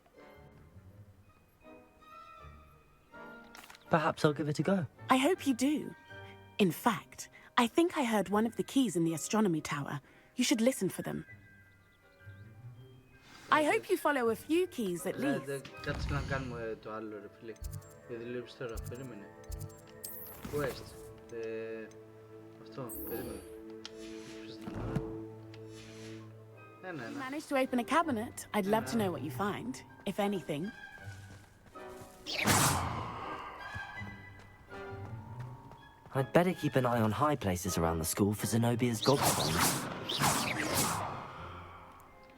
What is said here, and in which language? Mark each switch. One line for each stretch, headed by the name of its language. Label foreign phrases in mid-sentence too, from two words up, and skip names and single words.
English: Perhaps I'll give it a go. I hope you do. In fact, I think I heard one of the keys in the astronomy tower. You should listen for them. I hope you follow a few keys at least.
Greek: Κάτσε να κάνουμε το άλλο, ρε φίλε. Δεν δουλεύεις τώρα, περίμενε. Quest. Αυτό, περίμενε.
English: If you manage to open a cabinet, I'd love to know what you find, if anything. I'd better keep an eye on high places around the school for Zenobia's gobstones.